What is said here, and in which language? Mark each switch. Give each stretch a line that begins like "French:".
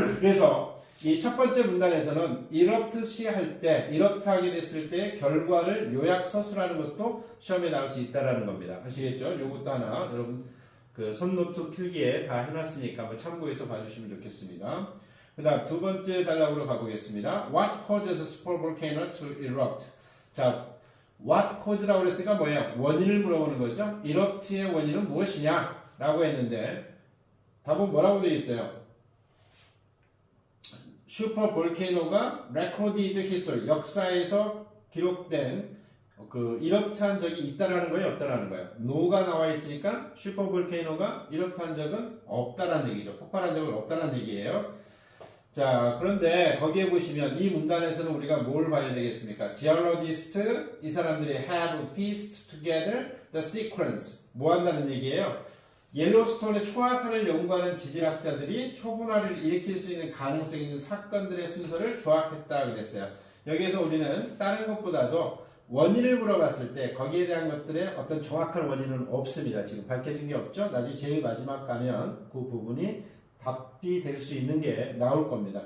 Korean: 그래서 이 첫 번째 문단에서는 이럽트 시 할 때, 이럽트 하게 됐을 때 결과를 요약 서술하는 것도 시험에 나올 수 있다라는 겁니다. 아시겠죠? 요것도 하나 여러분 그 손노트 필기에 다 해놨으니까 한번 참고해서 봐주시면 좋겠습니다. 그 다음 두 번째 단락으로 가보겠습니다.
English: What causes a spore volcano to erupt?
Korean: 자,
English: what cause
Korean: 라고 그랬으니까 뭐예요? 원인을 물어보는 거죠. erupt의 원인은 무엇이냐? 라고 했는데 답은 뭐라고 되어 있어요? 슈퍼 볼케이노가
English: recorded history,
Korean: 역사에서 기록된 그 이럽트한 적이 있다라는 거예요, 없다라는 거예요. no가 나와 있으니까 슈퍼 볼케이노가 이럽트한 적은 없다라는 얘기죠. 폭발한 적은 없다라는 얘기예요. 자, 그런데 거기에 보시면 이 문단에서는 우리가 뭘 봐야 되겠습니까?
English: geologist,
Korean: 이 사람들이
English: have pieced together the sequence.
Korean: 뭐 한다는 얘기예요? 옐로스톤의 초화산을 연구하는 지질학자들이 초분화를 일으킬 수 있는 가능성이 있는 사건들의 순서를 조합했다 그랬어요. 여기에서 우리는 다른 것보다도 원인을 물어봤을 때 거기에 대한 것들의 어떤 정확한 원인은 없습니다. 지금 밝혀진 게 없죠. 나중에 제일 마지막 가면 그 부분이 답이 될 수 있는 게 나올 겁니다.